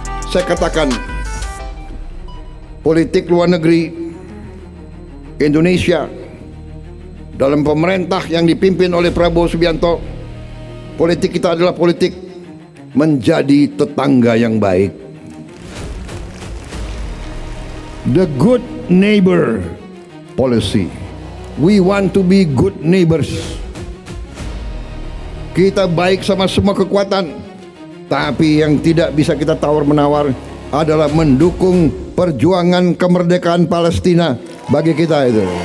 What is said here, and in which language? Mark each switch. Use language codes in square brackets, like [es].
[id] Saya katakan politik luar negeri Indonesia dalam pemerintah yang dipimpin oleh Prabowo Subianto, politik kita adalah politik menjadi tetangga yang baik. [en] The good neighbor policy. We want to be good neighbors. [id] Kita baik sama semua kekuatan, tapi yang tidak bisa kita tawar-menawar adalah mendukung perjuangan kemerdekaan Palestina bagi kita itu.